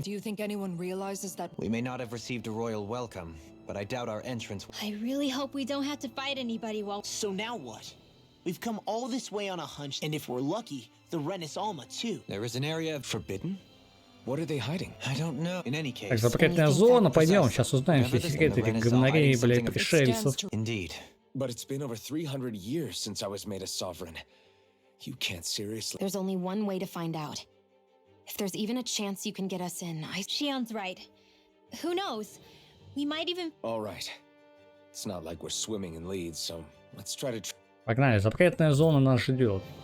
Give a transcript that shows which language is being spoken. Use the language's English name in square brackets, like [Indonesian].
[English] Do you think anyone realizes that... We may not have received a royal welcome, but I doubt our entrance... I really hope we don't have to fight anybody while. So now what? We've come all this way on a hunch, and if we're lucky, the Renis Alma too. There is an area forbidden? What are they hiding? I don't know. In any case... [Russian] Так, запретная зона, пойдем, сейчас узнаем все секреты этих говнарей, блядь, пришельцев. [English] Indeed. But it's been over 300 years since I was made a sovereign. You can't seriously... There's only one way to find out. If there's even a chance you can get us in, Shion's right. Who knows? We might even. All right. It's not like we're swimming in leads, so let's try to... [Russian] Погнали, запретная зона нас ждет.